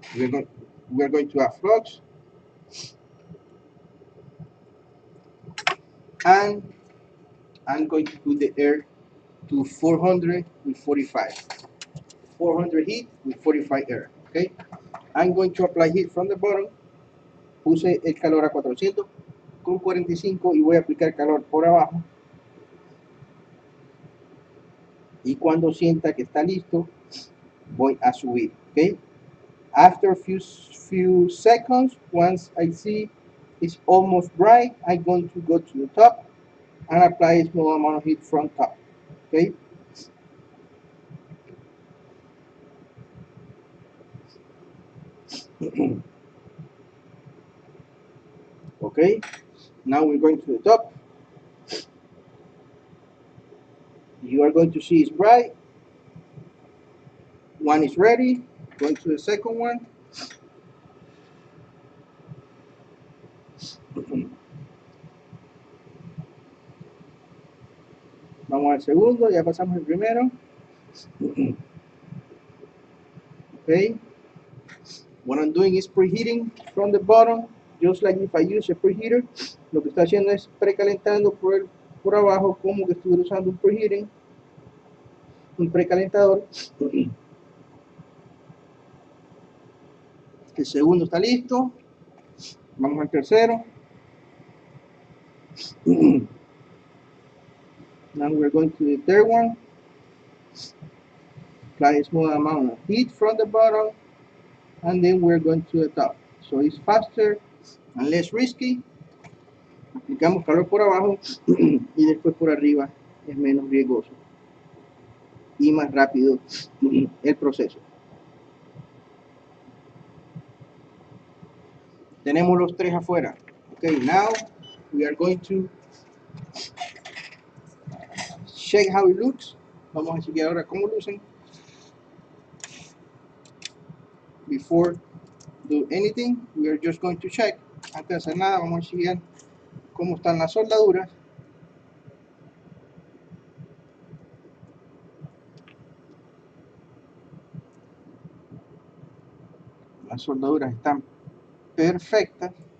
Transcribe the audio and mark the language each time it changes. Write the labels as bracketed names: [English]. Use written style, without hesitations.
[English] We're going to have flux and I'm going to put the air to 400 with 45. 400 heat with 45 air. Okay, I'm going to apply heat from the bottom. [Spanish] Puse el calor a 400 con 45 y voy a aplicar calor por abajo. Y cuando sienta que está listo, voy a subir. [English] Okay. After a few seconds, once I see it's almost dry, I'm going to go to the top and apply a small amount of heat from top. Okay. Okay. Now we're going to the top. You are going to see it's bright. One is ready. Going to the second one. [Spanish] Vamos al segundo, ya pasamos el primero. [English] Okay. What I'm doing is preheating from the bottom, just like if I use a preheater. [Spanish] Lo que está haciendo es precalentando por abajo, como que estuviera usando un preheating, un precalentador. El segundo está listo. Vamos al tercero. [English] Now we're going to the third one. Apply a small amount of heat from the bottom, and then we're going to the top. So it's faster and less risky. [Spanish] Aplicamos calor por abajo y después por arriba, es menos riesgoso y más rápido el proceso. Tenemos los tres afuera. [English] Okay, now we are going to check how it looks. [Spanish] Vamos a chequear ahora cómo lucen. [English] Before do anything, we are just going to check. [Spanish] Antes de hacer nada, vamos a chequear cómo están las soldaduras. Las soldaduras están perfectas.